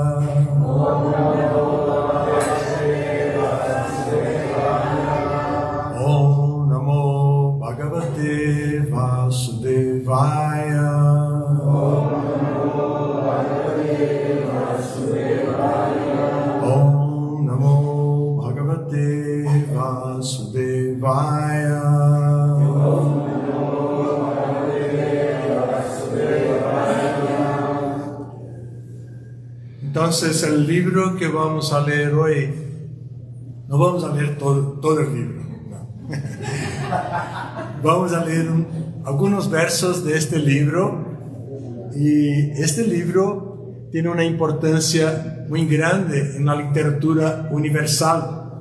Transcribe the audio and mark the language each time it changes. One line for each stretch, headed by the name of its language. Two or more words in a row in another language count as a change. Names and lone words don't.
Sanskrit: Om Namo Bhagavate Vasudevaya. Om Namo Bhagavate Vasudevaya.
Spanish: Entonces, el libro que vamos a leer hoy, no vamos a leer todo el libro, no. Vamos a leer algunos versos de este libro, y este libro tiene una importancia muy grande en la literatura universal.